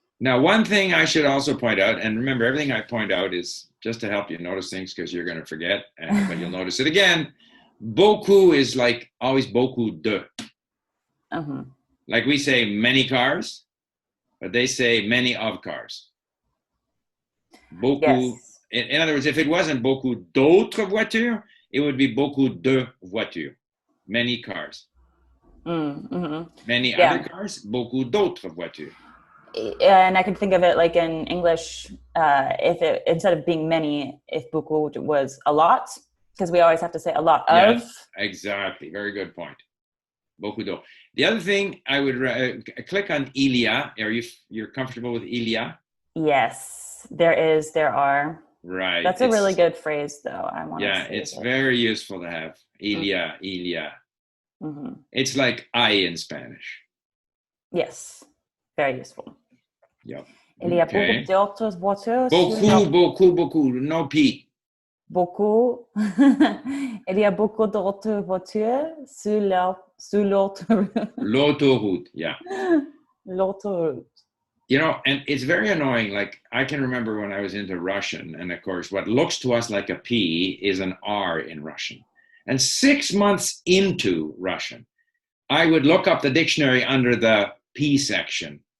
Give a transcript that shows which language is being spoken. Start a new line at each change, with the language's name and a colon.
English: Now, one thing I should also point out, and remember, everything I point out is just to help you notice things because you're going to forget, but you'll notice it again. Beaucoup is like always
French: beaucoup de.
English: Like we say many cars, but they say many of cars. Beaucoup. Yes. In other words, if it wasn't
French: beaucoup d'autres voitures,
English: it would be
French: beaucoup de voitures.
English: Many cars. Many other cars,
French: beaucoup d'autres voitures.
English: And I could think of it like in English, if it, instead of being many, if beaucoup was a lot, because we always have to say a lot of. Yes, exactly. Very good point.
French: Beaucoup d'eau.
English: The other thing I would click on
French: il y a.
English: You're comfortable with
French: il y a?
English: Yes, there are. Right. That's a really good phrase, though. I want to say it's very useful to have
French: il y a, il y a.
English: It's like I in Spanish. Yes, very useful. Yep.
French: Il y a beaucoup d'autres voitures.
English: Beaucoup. No P.
French: Beaucoup. Il y a beaucoup d'autres voitures sur l'autoroute. L'autoroute, yeah. L'autoroute.
English: You know, and it's very annoying. Like, I can remember when I was into Russian, and of course, what looks to us like a P is an R in Russian. And 6 months into Russian, I would look up the dictionary under the P section.